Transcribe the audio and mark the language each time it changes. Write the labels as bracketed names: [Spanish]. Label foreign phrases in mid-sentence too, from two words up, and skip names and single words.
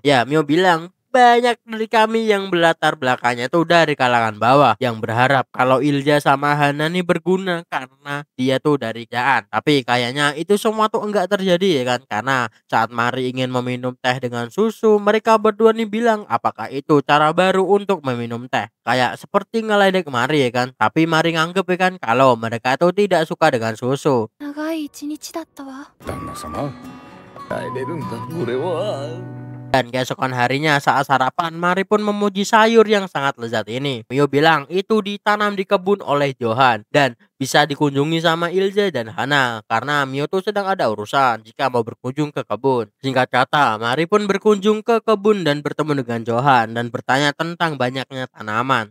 [Indonesian] Ya Mio bilang banyak dari kami yang berlatar belakangnya tuh dari kalangan bawah yang berharap kalau Ilja sama Hana nih berguna karena dia tuh dari kerajaan. Tapi kayaknya itu semua tuh enggak terjadi ya kan, karena saat Mari ingin meminum teh dengan susu, mereka berdua nih bilang apakah itu cara baru untuk meminum teh, kayak seperti ngeledek Mari ya kan. Tapi Mari nganggep ya kan kalau mereka tuh tidak suka dengan susu. [Japanese] 長い一日だったわ。旦那様帰れるんだ俺は。 [Indonesian] Dan keesokan harinya saat sarapan, Mari pun memuji sayur yang sangat lezat ini. Mio bilang itu ditanam di kebun oleh Johan dan bisa dikunjungi sama Ilse dan Hana karena Mio tuh sedang ada urusan jika mau berkunjung ke kebun. Singkat kata, Mari pun berkunjung ke kebun dan bertemu dengan Johan dan bertanya tentang banyaknya tanaman.